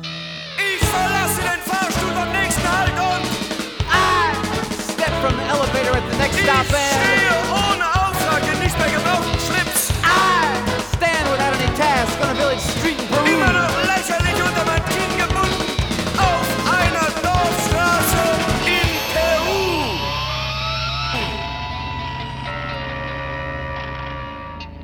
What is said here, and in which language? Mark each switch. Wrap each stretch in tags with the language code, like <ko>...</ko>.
<de>Ich verlasse den Fahrstuhl beim nächsten Halt und</de> <en>I step from the elevator at the next stop and</en> <de>ich stehe ohne Auftrag in nicht mehr gebrauchten Schlips.</de> <en>I stand without any task on a village street in Peru.</en> <de>Immer noch lächerlich unter mein Kinn gebunden auf einer Dorfstraße in Peru.</de>